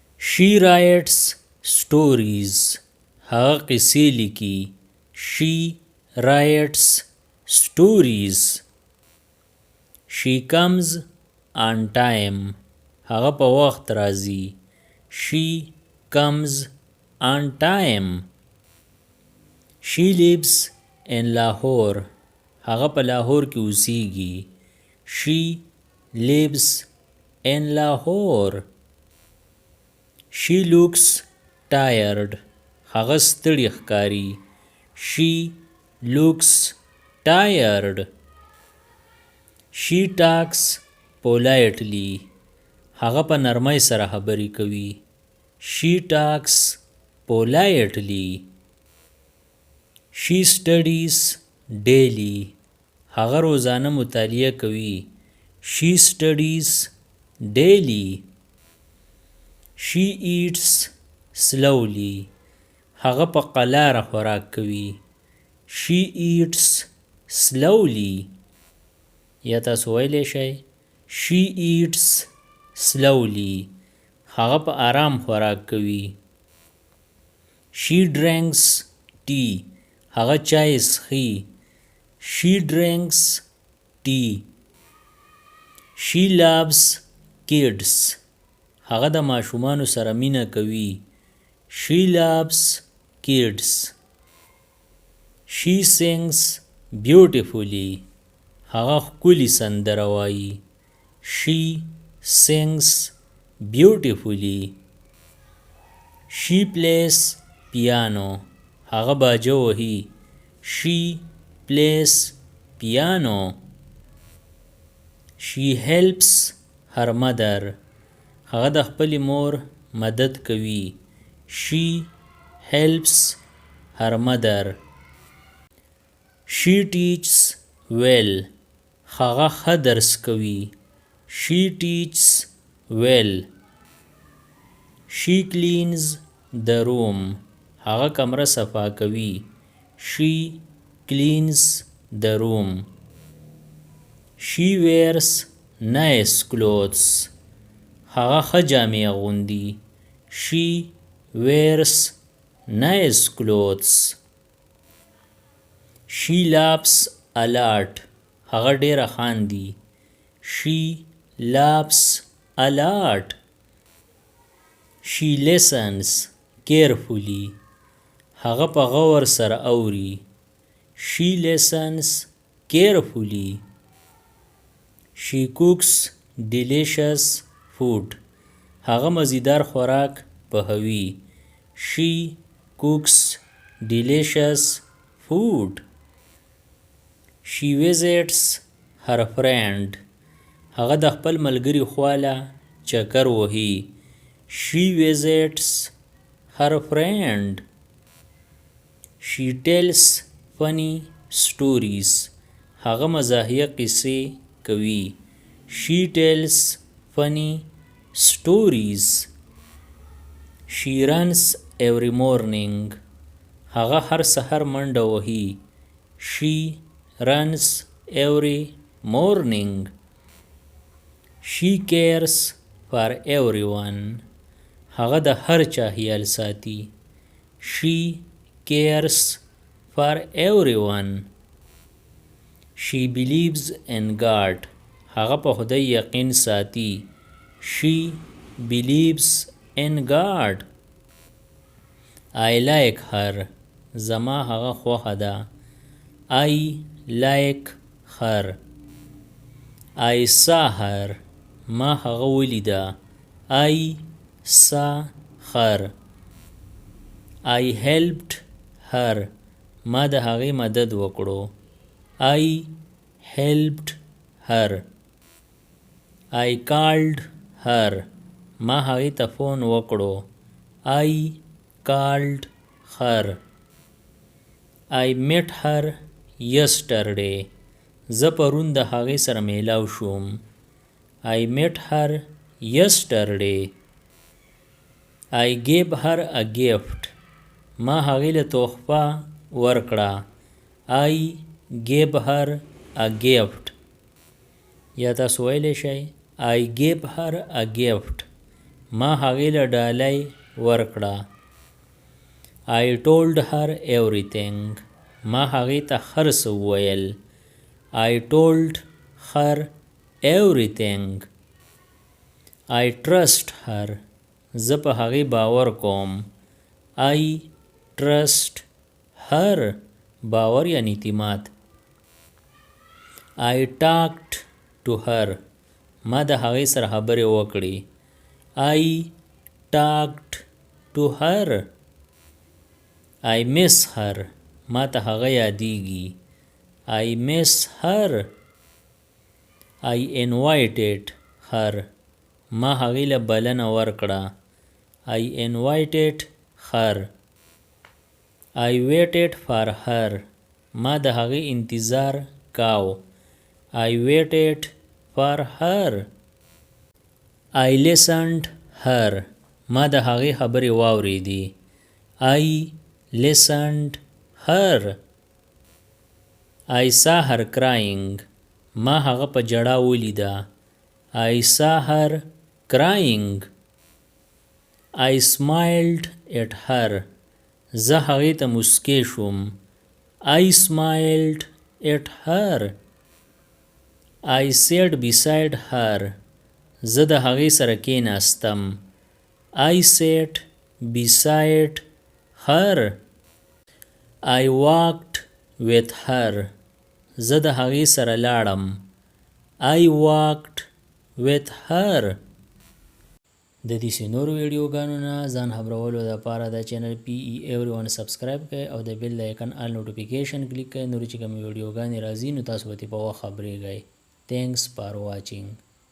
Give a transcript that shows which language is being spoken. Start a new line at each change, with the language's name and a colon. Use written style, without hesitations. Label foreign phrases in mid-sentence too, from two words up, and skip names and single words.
English: She writes stories.
Pashto: هغه قصې لیکي.
English: She writes stories. She comes on time.
Pashto: هغه په وخت راځي.
English: She comes on time. She lives in Lahore.
Pashto: هغه په لاهور کې اوسیږي.
English: She lives in Lahore. She looks tired.
Pashto: هغه ستړی ښکاري.
English: She looks tired. She talks politely.
Pashto: هغه په نرمۍ سره خبرې کوي.
English: She talks politely. She studies daily.
Pashto: هغه روزانه مطالعه کوي.
English: She studies daily. She eats slowly.
Pashto: هغه په قلاره خوراک کوي.
English: She eats slowly.
Pashto: یا تاسو ویلی شئ
English: She eats slowly.
Pashto: هغه په آرام خوراک کوي.
English: She drinks tea.
Pashto: هغه چای څښي.
English: She drinks tea. She loves kids.
Pashto: هغه د ماشومانو سره مینه کوي.
English: She loves kids. She sings beautifully.
Pashto: هغه ښکلي سندره وایي.
English: She sings beautifully. She plays piano.
Pashto: هغه باجه وهي.
English: She plays piano. She helps her mother.
Pashto: هغه د خپلې مور مدد کوي.
English: She helps her mother. She teaches well.
Pashto: هغه ښه درس کوي.
English: She teaches well. She cleans the room.
Pashto: هغه کمره صفا کوي.
English: She cleans the room. She wears nice clothes.
Pashto: هغه ښه جامې اغوندي.
English: She wears nice clothes. She laughs a lot.
Pashto: هغه ډیره خاندي.
English: She laughs a lot. She listens carefully.
Pashto: هغه په غور سره اوري.
English: She listens carefully. She cooks delicious food.
Pashto: هغه مزیدار خوراک پخوي.
English: She cooks delicious food. She visits her friend.
Pashto: هغه د خپل ملګري خواله چکر وهي.
English: She visits her friend. She tells funny stories.
Pashto: هغه مزاحیه قصې کوي.
English: She tells funny stories. She runs every morning.
Pashto: هغه هر سحر منډه وهي.
English: She runs every morning. She cares for everyone.
Pashto: هغه د هر چا خیال ساتي.
English: She cares for everyone. She believes in God.
Pashto: هغه په خدای یقین ساتي.
English: She believes in God. I like her.
Pashto: زما هغه خوښه ده.
English: I like her. I saw her.
Pashto: ما هغه ولیده.
English: I saw her. I helped her.
Pashto: ما د هغې مدد وکړو.
English: I helped her. I called her.
Pashto: ما هغې ته فون وکړو.
English: I called her. I met her yesterday.
Pashto: زه پرون د هغې سره میلاو شوم.
English: I met her yesterday. I gave her a gift.
Pashto: ما هغې له تحفه ورکړه.
English: I gave her a gift.
Pashto: یا تاسو ویلی شئ
English: I gave her a gift.
Pashto: ما هغې له ډالۍ ورکړه.
English: I told her everything.
Pashto: ما هغې ته هر څه وویل.
English: I told her everything. I trust her.
Pashto: زه په هغې باور کوم.
English: I trust her.
Pashto: باور یعنی اعتماد.
English: I talked to her.
Pashto: ما د هغې سره خبرې وکړې.
English: I talked to her. I miss her.
Pashto: ما ته هغه یادیږي.
English: I miss her. I invited her.
Pashto: ما هغې له بلنه ورکړه.
English: I invited her. I waited for her.
Pashto: ما د هغې انتظار کاو.
English: I waited for her. I listened her.
Pashto: ما د هغې خبرې واورېدې.
English: I listened her. I saw her crying.
Pashto: ما هغه په جړا ولیده.
English: I saw her crying. I smiled at her.
Pashto: زه هغې ته مسکی شوم.
English: I smiled at her. I sat beside her.
Pashto: زه د هغې سره کېناستم.
English: I sat beside her. I walked with her.
Pashto: زه د هغې سره لاړم.
English: I walked with her.
Pashto: د دې نورو ویډیوګانو نه ځان خبرولو لپاره د چینل PE Everyone سبسکرایب کړئ او د
English: bell icon all notification
Pashto: کلیک کړئ. نور چې کوم ویډیوګانې راځي نو تاسو به په وخت خبرېږئ.
English: Thanks for watching.